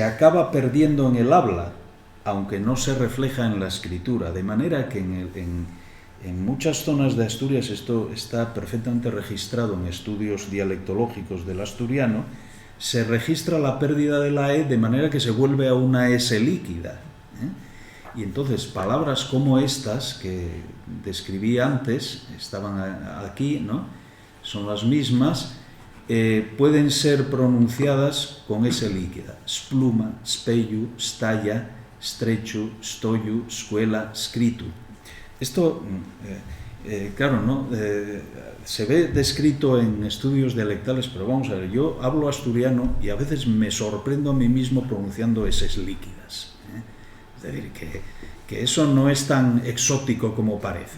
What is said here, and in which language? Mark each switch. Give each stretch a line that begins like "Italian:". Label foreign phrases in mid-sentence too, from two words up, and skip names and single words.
Spanish: acaba perdiendo en el habla, aunque no se refleja en la escritura, de manera que en muchas zonas de Asturias esto está perfectamente registrado en estudios dialectológicos del asturiano, se registra la pérdida de la E de manera que se vuelve a una S líquida, Y entonces palabras como estas que describí antes, estaban aquí, ¿no? Son las mismas, pueden ser pronunciadas con S líquida.
Asturian: Spluma, spellu, stalla, estrecho, stoyu, scuela, scritu.
Spanish: Esto claro, ¿no? Se ve descrito en estudios dialectales, pero vamos a ver, yo hablo asturiano y a veces me sorprendo a mí mismo pronunciando eses líquidas. Es decir, que eso no es tan exótico como parece.